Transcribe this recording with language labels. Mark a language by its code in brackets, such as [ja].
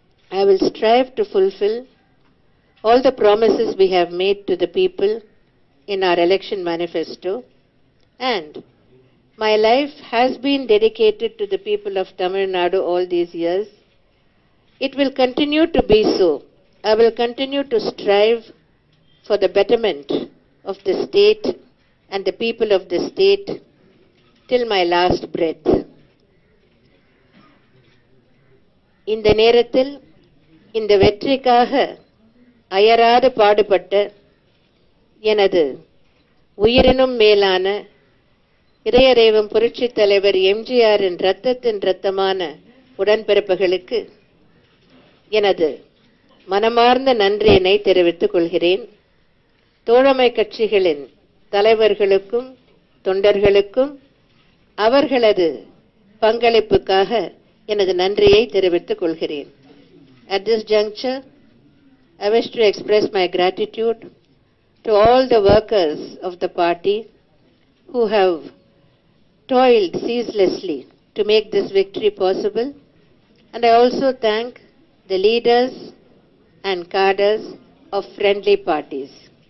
[en] I will strive to fulfill all the promises we have made to the people in our election manifesto, and my life has been dedicated to the people of Tamil Nadu all these years. It will continue to be so. I will continue to strive for the betterment of the state and the people of the state till my last breath. [ta] இந்த நேரத்தில் இந்த வெற்றிக்காக அயராது பாடுபட்ட எனது உயிரினும் மேலான இதயதெய்வம் புரட்சித் தலைவர் எம்ஜிஆரின் இரத்தத்தின் இரத்தமான உடன்பிறப்புகளுக்கு எனது மனமார்ந்த நன்றியினை தெரிவித்துக் கொள்கிறேன். தோழமை கட்சிகளின் தலைவர்களுக்கும் தொண்டர்களுக்கும் அவர்களது பங்களிப்புக்காக எனது நன்றியை தெரிவித்துக் கொள்கிறேன். [en] At this juncture, I wish to express my gratitude to all the workers of the party who have toiled ceaselessly to make this victory possible, and I also thank the leaders and cadres of friendly parties.